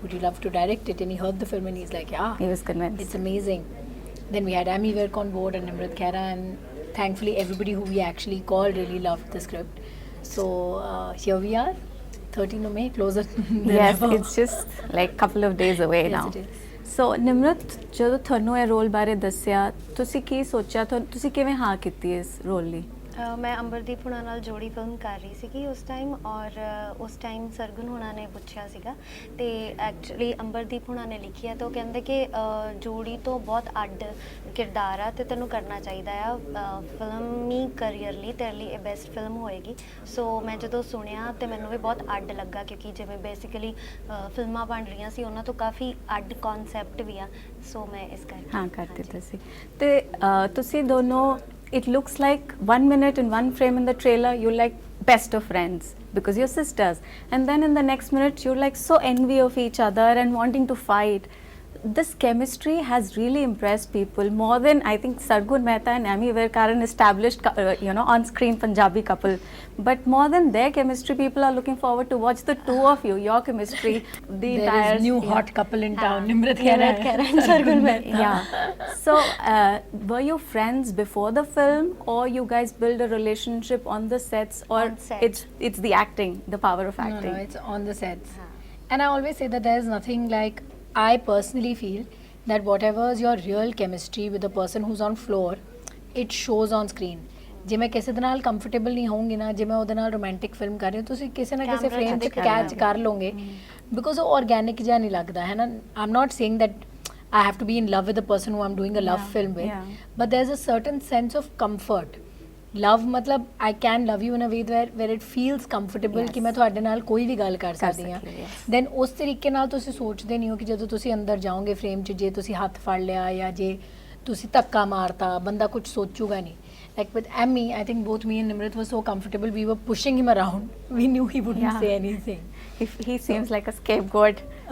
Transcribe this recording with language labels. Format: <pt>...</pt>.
<en>Would you love to direct it? And he heard the film and he's like, yeah. He was convinced. It's amazing. Then we had Amy Virk on board and Nimrat Khera, and thankfully everybody who we actually called really loved the script. So here we are. 13 of May, closer than Yes, ever. it's just like couple of days away Yes, now. it is.</en> <pa>So Nimrat, ਜਦੋਂ ਤੁਹਾਨੂੰ ਇਹ role ਬਾਰੇ ਦੱਸਿਆ, ਤੁਸੀਂ ਕੀ ਸੋਚਿਆ? ਤੁਸੀਂ ਕਿਵੇਂ ਹਾਂ ਕੀਤੀ ਇਸ ਰੋਲ ਲਈ? ਮੈਂ ਅੰਬਰਦੀਪ ਹੁਣਾਂ ਨਾਲ ਜੋੜੀ ਫਿਲਮ ਕਰ ਰਹੀ ਸੀਗੀ ਉਸ ਟਾਈਮ, ਔਰ ਉਸ ਟਾਈਮ ਸਰਗੁਣ ਹੁਣਾਂ ਨੇ ਪੁੱਛਿਆ ਸੀਗਾ ਤੇ ਐਕਚੁਅਲੀ ਅੰਬਰਦੀਪ ਹੁਣਾਂ ਨੇ ਲਿਖੀ ਹੈ ਤੇ ਉਹ ਕਹਿੰਦੇ ਕਿ ਜੋੜੀ ਤੋਂ ਬਹੁਤ ਅੱਡ ਕਿਰਦਾਰ ਆ ਤੇ ਤੈਨੂੰ ਕਰਨਾ ਚਾਹੀਦਾ ਆ ਫਿਲਮੀ ਕਰੀਅਰ ਲਈ, ਤੇਰੇ ਲਈ ਇਹ ਬੈਸਟ ਫਿਲਮ ਹੋਏਗੀ। ਸੋ ਮੈਂ ਜਦੋਂ ਸੁਣਿਆ ਤੇ ਮੈਨੂੰ ਵੀ ਬਹੁਤ ਅੱਡ ਲੱਗਾ, ਕਿਉਂਕਿ ਜਿਵੇਂ ਬੇਸਿਕਲੀ ਫਿਲਮਾਂ ਬਣ ਰਹੀਆਂ ਸੀ ਉਹਨਾਂ ਤੋਂ ਕਾਫੀ ਅੱਡ ਕਨਸੈਪਟ ਵੀ ਆ। ਸੋ ਮੈਂ ਇਸ ਕਰਕੇ ਹਾਂ ਕਰ ਦਿੱਤਾ ਸੀ। ਤੇ ਤੁਸੀਂ ਦੋਨੋਂ,</pa> <en>it looks like 1 minute in one frame in the trailer you're like best of friends because you're sisters, and then in the next minute you're like so envy of each other and wanting to fight. This chemistry has really impressed people more than I think Sargun Mehta and Amy Virk are an established on-screen Punjabi couple, but more than their chemistry, people are looking forward to watch the two of you, your chemistry. The There entire is new hot couple in town, Nimrat Khera and Sargun Mehta. Yeah. So, were you friends before the film, or you guys build a relationship on the sets, or On set. it's the acting, the power of acting? No, it's on the sets. And I always say that there is nothing like, I personally feel that whatever is your real chemistry with the person who's on floor, it shows on screen.</en> <pa>ਜੇ ਮੈਂ ਕਿਸੇ ਦੇ ਨਾਲ comfortable ਨਹੀਂ ਹੋਊਂਗੀ ਨਾ, ਜੇ ਮੈਂ ਉਹਦੇ ਨਾਲ ਰੋਮਾਂਟਿਕ ਫਿਲਮ ਕਰ ਰਹੀ ਹਾਂ, ਤੁਸੀਂ ਕਿਸੇ ਨਾ ਕਿਸੇ ਫਰੇਮ 'ਚ ਕੈਚ ਕਰ ਲਓਗੇ, ਬਿਕੋਜ਼ ਉਹ ਆਰਗੈਨਿਕ ਜਿਹਾ ਨਹੀਂ ਲੱਗਦਾ ਹੈ ਨਾ।</pa> <en>I am not saying that I have to be in love with the person who I'm doing a love film with, but there's a certain sense of comfort. Love matlab I can love you in a way where it feels comfortable</en> <pa>ਕਿ ਮੈਂ ਤੁਹਾਡੇ ਨਾਲ ਕੋਈ ਵੀ ਗੱਲ ਕਰ ਸਕਦੀ ਹਾਂ। Then ਉਸ ਤਰੀਕੇ ਨਾਲ ਤੁਸੀਂ ਸੋਚਦੇ ਨਹੀਂ ਹੋ ਕਿ ਜਦੋਂ ਤੁਸੀਂ ਅੰਦਰ ਜਾਓਗੇ ਫਰੇਮ 'ਚ, ਜੇ ਤੁਸੀਂ ਹੱਥ ਫੜ ਲਿਆ ਜਾਂ ਜੇ ਤੁਸੀਂ ਧੱਕਾ ਮਾਰਤਾ, ਬੰਦਾ ਕੁਝ ਸੋਚੂਗਾ ਨਹੀਂ।</pa> <en>Like with Emmy, I think both me and Nimrat were so comfortable, we were pushing him around. We knew he wouldn't say anything. He seems like a scapegoat.</en>